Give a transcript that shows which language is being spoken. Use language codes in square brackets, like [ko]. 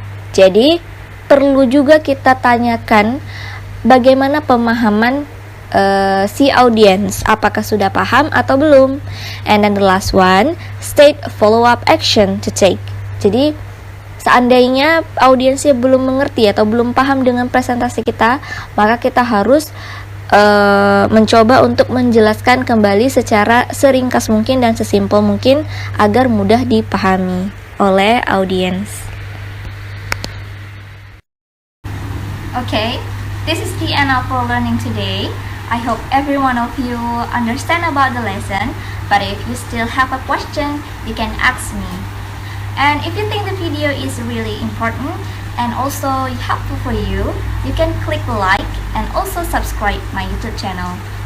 [id] Jadi perlu juga kita tanyakan bagaimana pemahaman si audience, apakah sudah paham atau belum. [en] And then the last one, state follow-up action to take. [id] Jadi seandainya audiensnya belum mengerti atau belum paham dengan presentasi kita, maka kita harus mencoba untuk menjelaskan kembali secara seringkas mungkin dan sesimpel mungkin agar mudah dipahami oleh audiens. [en] Okay, this is the end of our learning today. I hope every one of you understand about the lesson, but if you still have a question, you can ask me. And if you think the video is really important and also helpful for you, you can click like and also subscribe my YouTube channel.